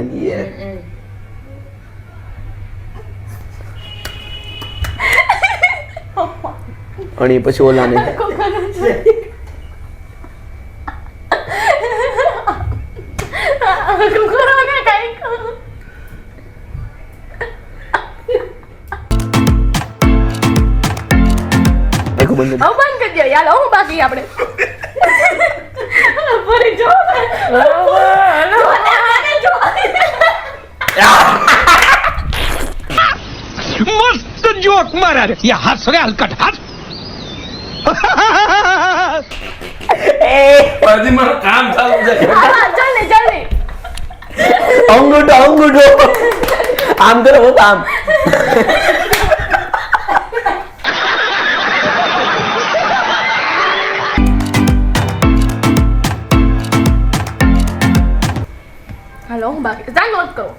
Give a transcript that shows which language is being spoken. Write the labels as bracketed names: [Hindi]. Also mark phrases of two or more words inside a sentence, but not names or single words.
[Gujarati] અને પછી ઓલા ને એક બંધ બંધ કરી દો યાર હું બાકી આપણે ફરી જો [Hindi] मस्त जोक मारा रे या हंस रे हलकट हंस [Gujarati] હજી મારું કામ ચાલુ છે જલ્દી અંગૂઠો આમ કરો હું આમ હાલો હું બાકી ચાલ નોટ કરો